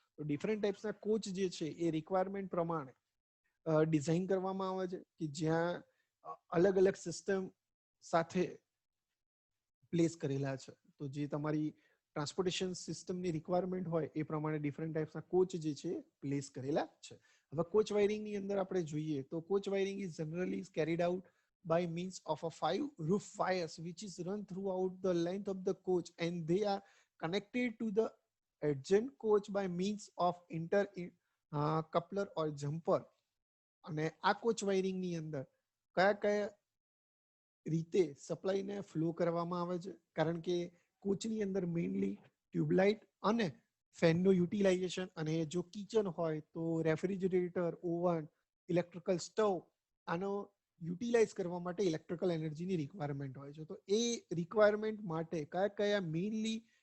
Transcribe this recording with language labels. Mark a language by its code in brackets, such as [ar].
[gu] તો different ટાઈપ્સના coach જે છે એ રિક્વાયરમેન્ટ પ્રમાણે ડિઝાઇન કરવામાં આવે છે કે જ્યાં અલગ અલગ સિસ્ટમ સાથે પ્લેસ કરેલા છે. તો જે તમારી ટ્રાન્સપોર્ટેશન સિસ્ટમની રિક્વાયરમેન્ટ હોય એ પ્રમાણે ડિફરન્ટ ટાઈપ્સના કોચ જે છે પ્લેસ કરેલા છે. હવે કોચ વાયરિંગની અંદર આપણે જોઈએ તો coach wiring [en] Is generally carried out by means of a 5 roof wires which is run throughout the length of the coach and they are connected to the adjacent coach by means of inter coupler or jumper. [gu] અને આ coach વાયરિંગની અંદર કયા કયા રીતે સપ્લાયને flow કરવામાં આવે છે, કારણ કે કોચની અંદર મેઇનલી ટ્યુબલાઇટ અને ફેનનું યુટિલાઇઝેશન, અને જો કિચન હોય તો રેફ્રિજરેટર, ઓવન, ઇલેક્ટ્રિકલ સ્ટવ, આનો યુટિલાઇઝ કરવા માટે ઇલેક્ટ્રિકલ એનર્જીની રિક્વાયરમેન્ટ હોય છે. તો એ રિક્વાયરમેન્ટ માટે કયા કયા મેઇનલી